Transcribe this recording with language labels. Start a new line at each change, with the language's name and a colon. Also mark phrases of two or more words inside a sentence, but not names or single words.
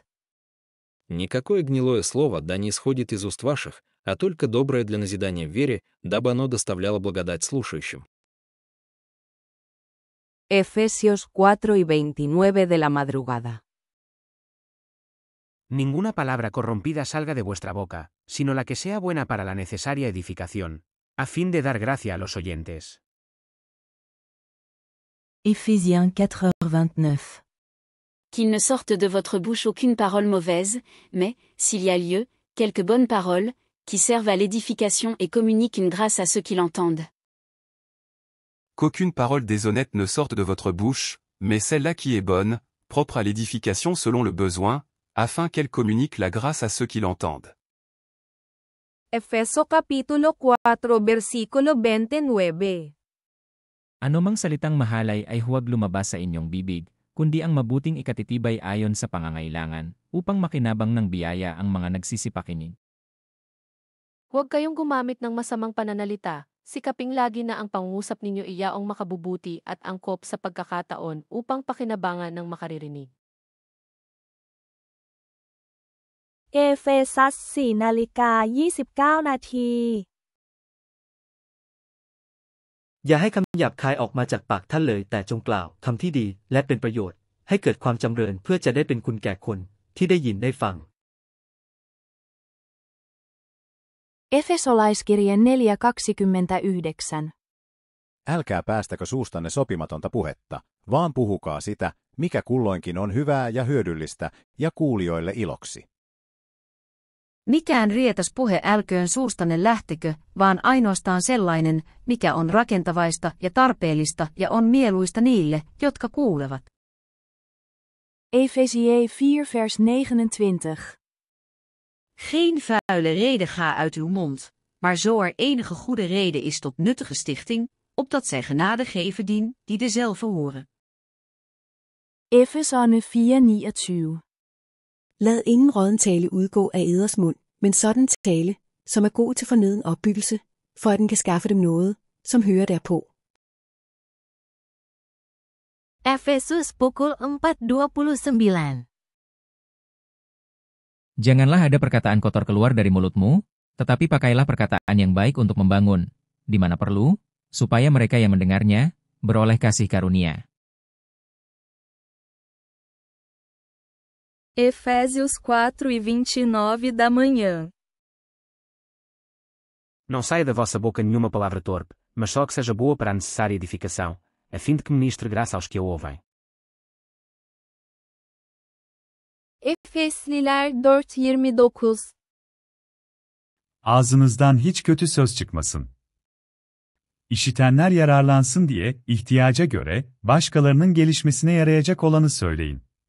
Russian: Никакое гнилое слово да не исходит из уст ваших, а только доброе для назидания в вере, дабы оно доставляло благодать слушающим.
Spanish: Efesios 4:29 de la madrugada. Ninguna palabra corrompida salga de vuestra boca, sino la que sea buena para la necesaria edificación, a fin de dar gracia a los oyentes.
French: Éphésiens 4h29. Qu'il ne sorte de votre bouche aucune parole mauvaise, mais, s'il y a lieu, quelques bonnes paroles, qui servent à l'édification et communiquent une grâce à ceux qui l'entendent. Qu'aucune parole déshonnête ne sorte de votre bouche, mais celle-là qui est bonne, propre à l'édification selon le besoin, afin qu'elle communique la grâce à ceux qui l'entendent.
Filipino: Efeso Kapitulo 4 versikulo 29. Anumang salitang mahalay ay huwag lumabas sa inyong bibig, kundi ang mabuting ikatitibay ayon sa pangangailangan, upang makinabang ng biyaya ang mga nagsisipakinig. Huwag kayong gumamit ng masamang pananalita, sikaping lagi na ang pangungusap ninyo iyaong makabubuti at angkop sa pagkakataon upang pakinabangan ng makaririnig.
Thai: เอเฟซัส 4:29 นาที อย่าให้คำหยาบคายออกมาจากปากท่านเลยแต่จงกล่าวคำที่ดีและเป็นประโยชน์ให้เกิดความจำเริญเพื่อจะได้เป็นคุณแก่คนที่ได้ยินได้ฟัง
Finnish: Efesolaiskirje 4:29. Älkää päästäkö suustanne sopimatonta puhetta, vaan puhukaa sitä, mikä kulloinkin on hyvää ja hyödyllistä, ja kuulijoille iloksi. Mikään rietas puhe älköön suustanne lähtekö, vaan ainoastaan sellainen, mikä on rakentavaista ja tarpeellista ja on mieluista niille, jotka kuulevat.
Dutch: Efesië 4:29. Geen vuile rede ga uit uw mond, maar zo er enige goede rede is tot nuttige stichting, opdat zij genade geven die dezelfde horen.
Danish: Efeserne 4:29. Lad ingen rådden tale udgå af eders mund, men sådan tale, som er god til forneden opbyggelse, for at den kan skaffe dem noget, som hører derpå.
Indonesian: Efesus pukul 4:29. Janganlah ada perkataan kotor keluar dari mulutmu, tetapi pakailah perkataan yang baik untuk membangun, di mana perlu, supaya mereka yang mendengarnya beroleh kasih karunia.
Portuguese: Efésios 4:29 da manhã. Não saia da vossa boca nenhuma palavra torpe, mas só que seja boa para a necessária edificação, a fim de que ministre graça aos que a ouvem.
Turkish: Efesliler 4:29. Ağzınızdan hiç kötü söz çıkmasın. İşitenler yararlansın diye, ihtiyaca göre, başkalarının gelişmesine yarayacak olanı söyleyin.